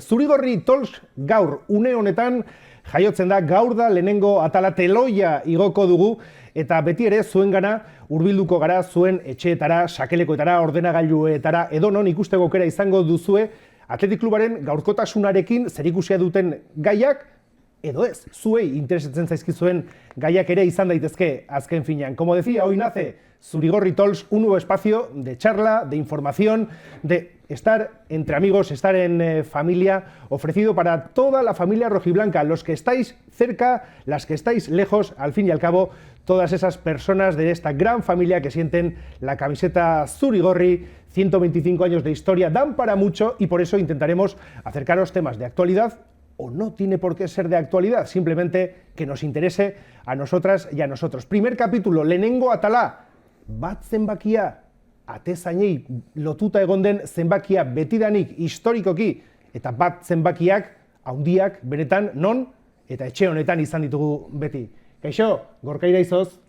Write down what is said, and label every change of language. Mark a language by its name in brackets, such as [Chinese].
[Basque] Zurigorri Talks gaur une honetan jaiotzen da, gaur da lehenengo atala teloia igoko dugu eta beti ere zuengana hurbilduko gara zuen etxeetara, sakelekoetara, ordenagailuetara edonon ikusteko aukera izango duzue Athletic Klubaren gaurkotasunarekin zerikusia duten gaiak edo ez, zuei interesatzen zaizkizuen gaiak ere izan daitezke azken finean. [Spanish] Como decía, hoy nace Zurigorri Talks, un nuevo espacio de charla, de información, de estar entre amigos, estar en familia, ofrecido para toda la familia rojiblanca, los que estáis cerca, las que estáis lejos, al fin y al cabo, todas esas personas de esta gran familia que sienten la camiseta Zurigorri, 125 años de historia, dan para mucho y por eso intentaremos acercaros temas de actualidad, o no tiene por qué ser de actualidad, simplemente que nos interese a nosotras y a nosotros. Primer capítulo, [Basque] lehenengo atala, bat zenbakia, atezainei lotuta egon den zenbakia betidanik historikoki, eta bat zenbakiak, handiak, benetan, non, eta etxe honetan izan ditugu beti. Kaixo, Gorka Iraizoz.